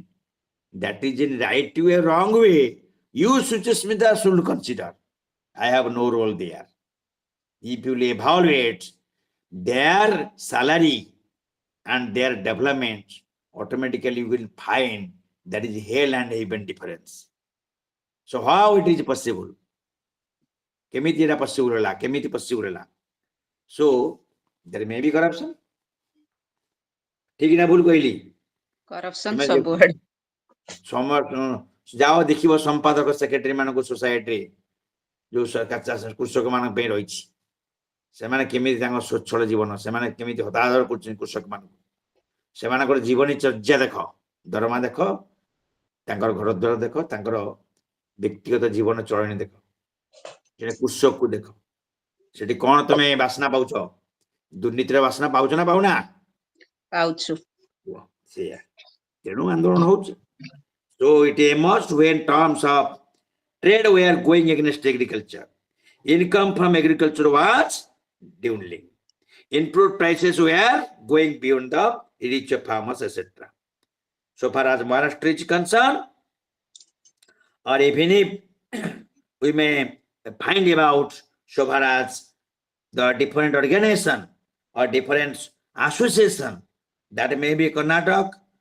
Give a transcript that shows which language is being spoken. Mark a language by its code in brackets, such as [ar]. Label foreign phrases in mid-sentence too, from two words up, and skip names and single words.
[en] That is in right way or wrong way. You, Suchasmita, should consider. I have no role there. If you will evaluate their salary and their development, automatically you will find that is hell and heaven difference. So how it is possible? [or] କେମିତି ଏଟା possible ହେଲା କେମିତି possible ହେଲା? [en] So there may be corruption. [or] ଠିକ ନା ଭୁଲ କହିଲି? କରପସନ ତୁମେ ସବୁଆଡେ। ଯାଅ ଦେଖିବ ସମ୍ପାଦକ ସେକ୍ରେଟାରୀ ମାନଙ୍କୁ ସୋସାଇଟିରେ ଯୋଉ କୃଷକ ମାନଙ୍କ ପାଇଁ ରହିଛି, ସେମାନେ କେମିତି ତାଙ୍କ ସ୍ୱଚ୍ଛଳ ଜୀବନ, ସେମାନେ କେମିତି ହତାଦର କରୁଛନ୍ତି କୃଷକ ମାନଙ୍କୁ, ସେମାନଙ୍କର ଜୀବନୀ ଚର୍ଯ୍ୟା ଦେଖ, ଦରମା ଦେଖ, ତାଙ୍କର ଘର ଦ୍ୱାର ଦେଖ, ତାଙ୍କର ବ୍ୟକ୍ତିଗତ ଜୀବନ ଚଳଣି ଦେଖ, ସେଟା କୃଷକକୁ ଦେଖ, ସେଠି କଣ ତମେ ବାସ୍ନା ପାଉଛ? ଦୁର୍ନୀତିର ବାସ୍ନା ପାଉଛ ନା ପାଉନା? ପାଉଛୁ। ସେଇଆ ତେଣୁ ଆନ୍ଦୋଳନ ହଉଛି। [en] So it emerged when terms of trade were going against agriculture. Income from agriculture was dwindling. Input prices were going beyond the reach of farmers, etc. So far as Maharashtra is concerned, or even if we may find about so far as the different organization or different association, that may be Karnataka